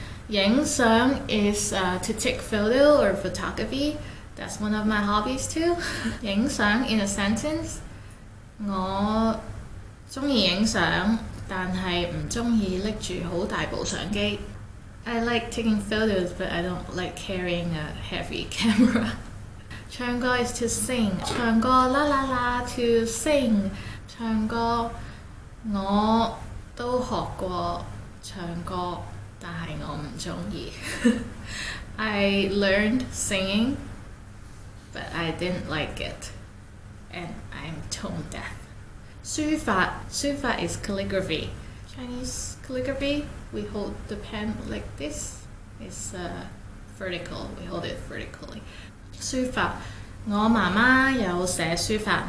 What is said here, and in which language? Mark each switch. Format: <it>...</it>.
<en>影相 is to take photo or photography. That's one of my hobbies too. 影相 in a sentence.</en> <yue>我鍾意影相，但係唔鍾意拎住好大部相機。</yue> <en>I like taking photos, but I don't like carrying a heavy camera. 唱歌 is to sing.</en> <yue>唱歌啦啦啦</yue> <en>to sing.</en> <yue>唱歌我都學過唱歌，但係我唔鍾意。</yue> <en>I learned singing, but I didn't like it, and I'm tone deaf. 書法 is calligraphy. Chinese calligraphy, we hold the pen like this. It's vertical. We hold it vertically.</en> <yue>書法我媽媽有寫書法.</yue>